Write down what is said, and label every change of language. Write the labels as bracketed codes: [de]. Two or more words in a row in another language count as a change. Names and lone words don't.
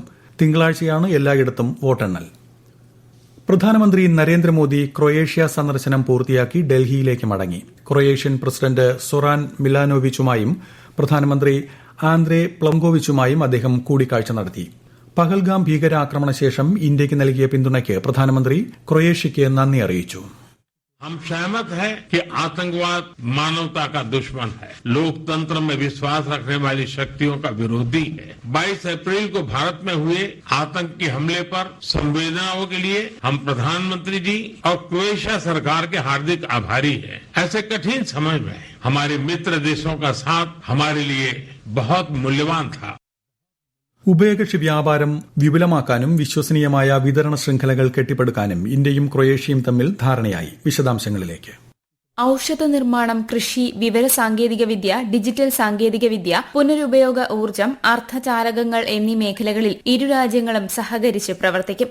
[ml] തിങ്കളാഴ്ചയാണ് എല്ലായിടത്തും വോട്ടെണ്ണൽ. പ്രധാനമന്ത്രി നരേന്ദ്രമോദി ക്രൊയേഷ്യ സന്ദർശനം പൂർത്തിയാക്കി ഡൽഹിയിലേക്ക് മടങ്ങി. ക്രൊയേഷ്യൻ പ്രസിഡന്റ് സൊറാൻ മിലാനോവിച്ചുമായും പ്രധാനമന്ത്രി ആന്ദ്രേ പ്ലങ്കോവിച്ചുമായും അദ്ദേഹം കൂടിക്കാഴ്ച നടത്തി. പഹൽഗാം ഭീകരാക്രമണശേഷം ഇന്ത്യയ്ക്ക് നൽകിയ പിന്തുണയ്ക്ക് പ്രധാനമന്ത്രി ക്രൊയേഷ്യയ്ക്ക് നന്ദി അറിയിച്ചു. [hi] हम सहमत हैं कि आतंकवाद मानवता का दुश्मन है, लोकतंत्र में विश्वास रखने वाली शक्तियों का विरोधी है। 22 अप्रैल को भारत में हुए आतंकी हमले पर संवेदनाओं के लिए हम प्रधानमंत्री जी और क्रोएशिया सरकार के हार्दिक आभारी हैं। ऐसे कठिन समय में हमारे मित्र देशों का साथ हमारे लिए बहुत मूल्यवान था. [ml] ഉഭയകക്ഷി വ്യാപാരം വിപുലമാക്കാനും വിശ്വസനീയമായ വിതരണ ശൃംഖലകൾ കെട്ടിപ്പടുക്കാനും ഇന്ത്യയും ക്രൊയേഷ്യയും തമ്മിൽ ധാരണയായി. വിശദാംശങ്ങളിലേക്ക്. ഔഷധ നിർമ്മാണം, കൃഷി, വിവരസാങ്കേതികവിദ്യ, ഡിജിറ്റൽ സാങ്കേതികവിദ്യ, പുനരുപയോഗ ഊർജ്ജം, അർദ്ധചാലകങ്ങൾ എന്നീ മേഖലകളിൽ ഇരു രാജ്യങ്ങളും സഹകരിച്ച് പ്രവർത്തിക്കും.